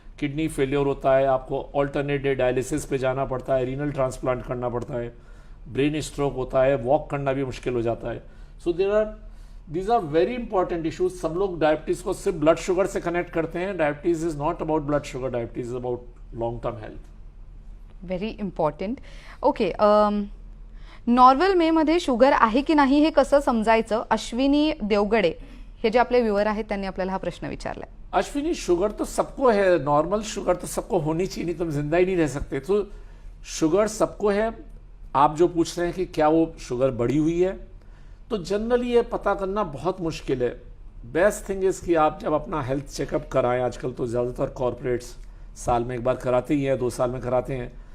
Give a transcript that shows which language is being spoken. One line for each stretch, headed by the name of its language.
Hindi: Kidney failure होता है, आपको ऑल्टरनेट डे डायलिसिस पे जाना पड़ता है, रीनल ट्रांसप्लांट करना पड़ता है। ब्रेन स्ट्रोक होता है, वॉक करना भी मुश्किल हो जाता है।
English: So these are very important issues.
Hindi: सब लोग डायबिटीज को सिर्फ ब्लड शुगर से कनेक्ट करते हैं।
English: Diabetes is not about blood sugar, diabetes is about long term health. Very important.
Marathi: Okay, normal मे मध्ये शुगर आहे की नाही हे कसं समजायचं? अश्विनी देवगडे हे जे आपले व्ह्यूअर आहेत त्यांनी आपल्याला हा प्रश्न विचारलाय.
Hindi: अश्विनी, शुगर तो सबको है, नॉर्मल शुगर तो सबको होनी चाहिए, नहीं तो हम जिंदा ही नहीं रह सकते। तो शुगर सबको है। आप जो पूछ रहे हैं कि क्या वो शुगर बढ़ी हुई है, तो जनरली ये पता करना बहुत मुश्किल है।
English: best thing is
Hindi: कि आप जब अपना हेल्थ चेकअप कराएं, आजकल तो ज़्यादातर कॉर्पोरेट्स साल में एक बार कराते ही हैं, 2 साल में कराते हैं।